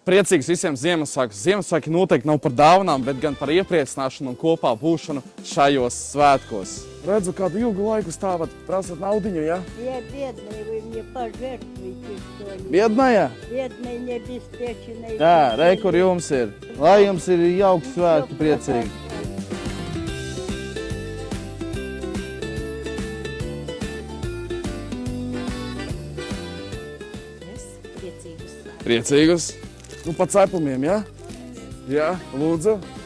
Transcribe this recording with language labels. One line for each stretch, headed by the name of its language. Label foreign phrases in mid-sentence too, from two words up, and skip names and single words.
Latvian: Priecīgs visiem Ziemassvētkus. Ziemassvētki noteikti nav par dāvanām, bet gan par iepriecināšanu un kopā būšanu šajos svētkos. Redzu, kādu ilgu laiku stāvat, prasat naudiņu, ja?
Russian: Я бедная, вы мне пожертвуйте что-нибудь. Biednajā? Бедная, необеспеченная.
Latvian: Jā, re, kur jums ir. Lai jums ir jauks svētki, priecīgi. Priecīgus. Nu, pa cepumiem, ja? Jā, lūdzu.